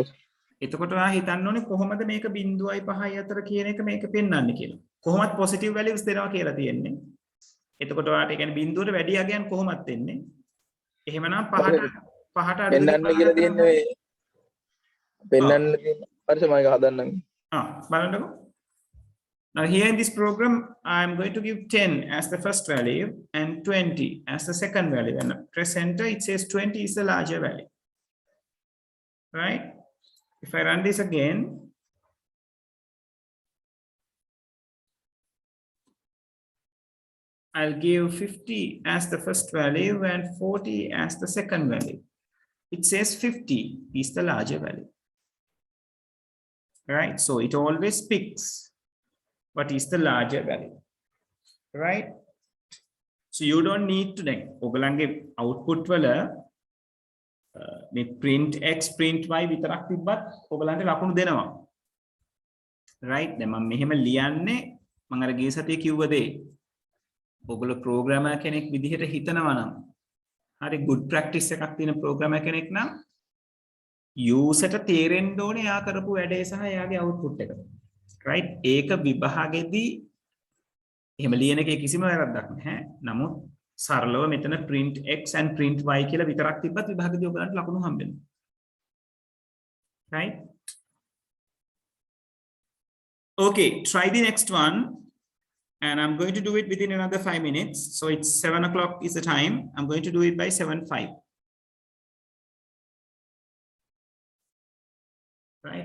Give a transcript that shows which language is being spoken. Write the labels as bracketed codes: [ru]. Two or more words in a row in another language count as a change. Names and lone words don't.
[si] එතකොට ඔයා හිතන්න ඕනේ කොහොමද මේක 0යි 5යි අතර කියන එක මේක පෙන්වන්නේ කියලා. කොහොමත් positive values දෙනවා කියලා තියෙන්නේ. එතකොට ඔයාට ඒ කියන්නේ 0ට වැඩි අගයන් කොහොමත් එන්නේ. එහෙමනම් 5ට අඩු පෙන්වන්න කියලා තියෙන්නේ පෙන්වන්න තියෙන හරි සර් මම ඒක හදන්නම්. බලන්නකෝ. [en] Now here in this program, I'm going to give 10 as the first value and 20 as the second value. And press enter, it says 20 is the larger value. Right? If I run this again, I'll give 50 as the first value and 40 as the second value. It says 50 is the larger value. Right? So it always picks what is the larger value, right? So you don't need to then [si] ඔයගලන්ගේ output වල මේ [en] print x print y [si] විතරක් තිබ්බත් ඔයගලන්ට ලකුණු දෙනවා, right? දැන් මම මෙහෙම ලියන්නේ මම අර ගිය සතියේ කිව්ව දේ ඔයගොල්ලෝ ප්‍රෝග්‍රෑමර් කෙනෙක් විදිහට හිතනවා නම් හරි [en] good practice [si] එකක් තියෙන ප්‍රෝග්‍රෑමර් කෙනෙක් නම් user ට තේරෙන්න ඕනේ එයා කරපු වැඩේ සහ එයාගේ output එක. right? ඒක විභාගෙදී එහෙම ලියන එකේ කිසිම වැරද්දක් නැහැ. නමුත් සරලව මෙතන [en] print x and print y [si] කියලා විතරක් තිබ්බත් විභාගෙදී ඔයගලන්ට ලකුණු හම්බෙනවා. right? [en] Okay, try the next one and I'm going to do it within another 5 minutes. So it's 7 o'clock is the time. I'm going to do it by 7:05. Right?